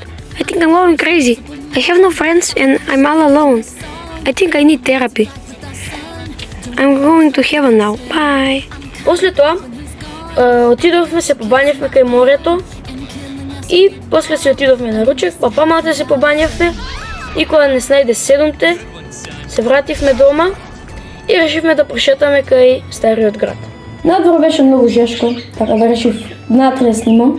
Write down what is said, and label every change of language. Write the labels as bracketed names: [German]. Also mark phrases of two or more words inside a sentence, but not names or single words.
[English] I think I'm going crazy. I have no friends and I'm all alone. I think I need therapy. I'm going to heaven now. Bye. [Macedonian] После тоа, отидовме се побањавме кај морето и после се отидовме на ручек, па памата се побањавме и кога не снајде 7-те, се вративме дома и решивме да прошетаме кај стариот град. Надвор беше многу жешко, така да решив внатре снимам.